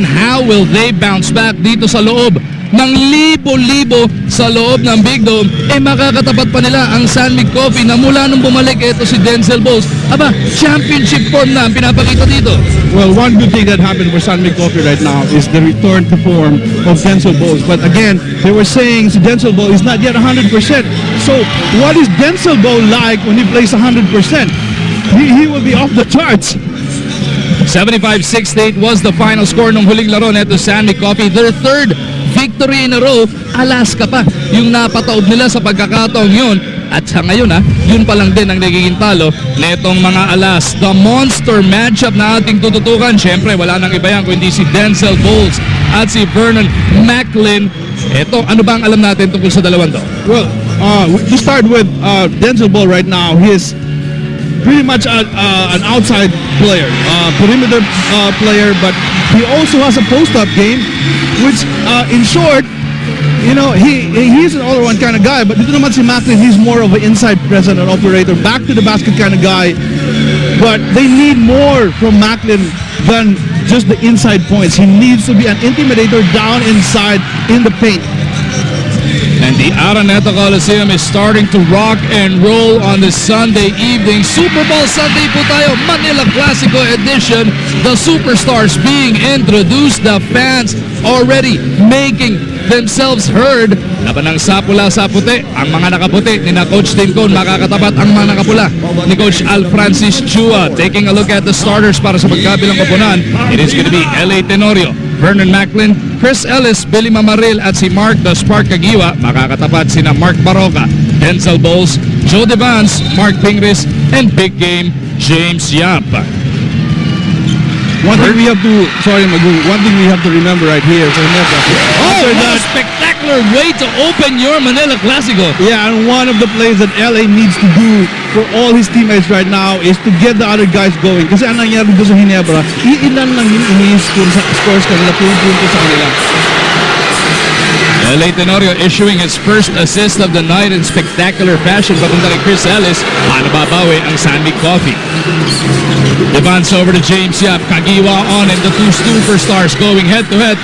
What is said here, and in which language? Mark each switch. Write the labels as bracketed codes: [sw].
[en] How will they bounce back [tl] dito sa loob ng libo-libo sa loob ng Big Dome? Makakatapat pa nila ang San Mig Coffee na mula nung bumalik ito si Denzel Bulls. [en] Championship form [tl] na ang pinapakita dito. [en] Well, one good thing that happened for San Mig Coffee right now is the return to form of Denzel Bulls. But again, they were saying si Denzel Bull is not yet 100%. So, what is Denzel Bull like when he plays 100%? He will be off the charts. 75-68 was the final score [tl] ng huling laro neto [en] San Mig Coffee. Their third victory in a row. [tl] Alaska pa yung napataob nila sa pagkakataong yun. At sa ngayon yun pa lang din ang nagiging talo netong mga alas. [en] The monster matchup [tl] na ating tututukan. Siyempre wala nang iba yan kundi si Denzel Bulls at si Vernon Macklin. Ito, ano ba ang alam natin tungkol sa dalawang to? [en] Well, to start with Denzel Bull right now, he is pretty much an outside player, perimeter player, but he also has a post-up game, which in short, you know, he's an all-around kind of guy. But [tl] dito naman [en] si Macklin, he's more of an inside presence and operator, back to the basket kind of guy. But they need more from Macklin than just the inside points. He needs to be an intimidator down inside in the paint. And the Araneta Coliseum is starting to rock and roll on this Sunday evening. [tl] Super Bowl Sunday po tayo, Manila Clasico edition. [en] The superstars being introduced, the fans already making themselves heard. [tl] Laban ng sapula sa puti, ang mga nakaputi ni na Coach Tincon, makakatapat ang mga nakapula ni Coach Al Francis Chua. [en] Taking a look at the starters [tl] para sa pagkabilang koponan, [en] it is going to be L.A. [tl] Tenorio, Vernon Macklin, Chris Ellis, Billy Mamaril at si Mark the Spark Kagiwa. Makakatapat sina Mark Baroka, Denzel Bulls, Joe Devance, Mark Pingris, and big game James Yap. [en] One thing we have to remember right here for Ginebra. What a spectacular way to open your Manila Clasico. Yeah, and one of the plays that LA needs to do for all his teammates right now is to get the other guys going. [tl] Kasi ang nangyari doon sa Ginebra, iilan lang yung scores kanila, 2 puntos sa kanila. [en] L.A. Tenorio issuing his first assist of the night in spectacular fashion. [tl] Papunta kay Chris Ellis. Paano babawi ang San Mig Coffee? [en] Devance over to James Yap. Kagiwa on and the two superstars going head-to-head.